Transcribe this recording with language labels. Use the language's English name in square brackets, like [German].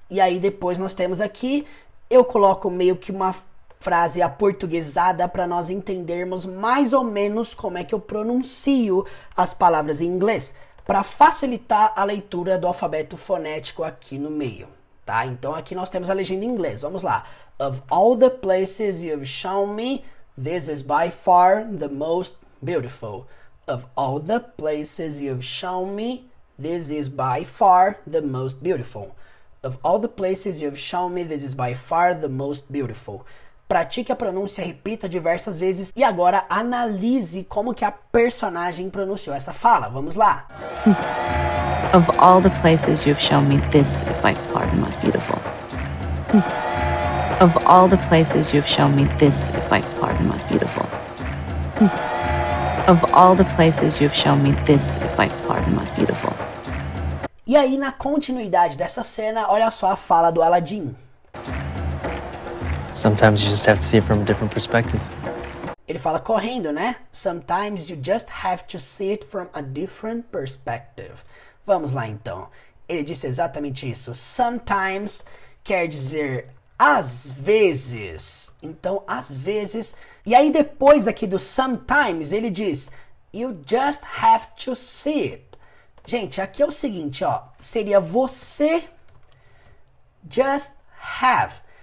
[Portuguese] E aí depois nós temos aqui, eu coloco meio que uma frase aportuguesada para nós entendermos mais ou menos como é que eu pronuncio as palavras em inglês, para facilitar a leitura do alfabeto fonético aqui no meio, tá? Então aqui nós temos a legenda em inglês, vamos lá. [English] Of all the places you've shown me, this is by far the most beautiful. Of all the places you've shown me, this is by far the most beautiful. Of all the places you've shown me, this is by far the most beautiful. [Portuguese] Pratique a pronúncia, repita diversas vezes e agora analise como que a personagem pronunciou essa fala. Vamos lá. [English] Of all the places you've shown me, this is by far the most beautiful. Of all the places you've shown me, this is by far the most beautiful. Of all the places you've shown me, this is by far the most beautiful. [Portuguese] E aí, na continuidade dessa cena, olha só a fala do Aladdin. [English] Sometimes you just have to see it from a different perspective. [Portuguese] Ele fala correndo, né? [English] Sometimes you just have to see it from a different perspective. [Portuguese] Vamos lá então. Ele disse exatamente isso. Sometimes quer dizer às vezes. Então, às vezes. E aí depois aqui do sometimes ele diz [English] you just have to see it. [Portuguese] Gente, aqui é o seguinte, ó. Seria você [English] just have.